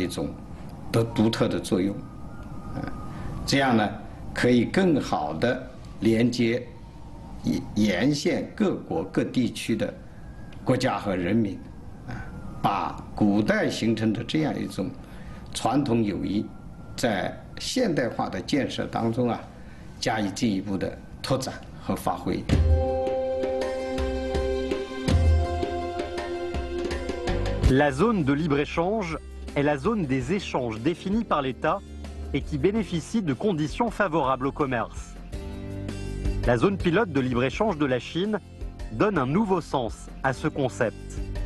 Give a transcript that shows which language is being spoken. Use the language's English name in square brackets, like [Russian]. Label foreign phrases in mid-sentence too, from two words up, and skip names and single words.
[Chinese] 一种独特的作用，这样呢可以更好的连接沿线各国各地区的国家和人民，把古代形成的这样一种传统友谊，在现代化的建设当中加以进一步的拓展和发挥。 [French] La zone de libre-échange est la zone des échanges définie par l'État et qui bénéficie de conditions favorables au commerce. La zone pilote de libre-échange de la Chine donne un nouveau sens à ce concept.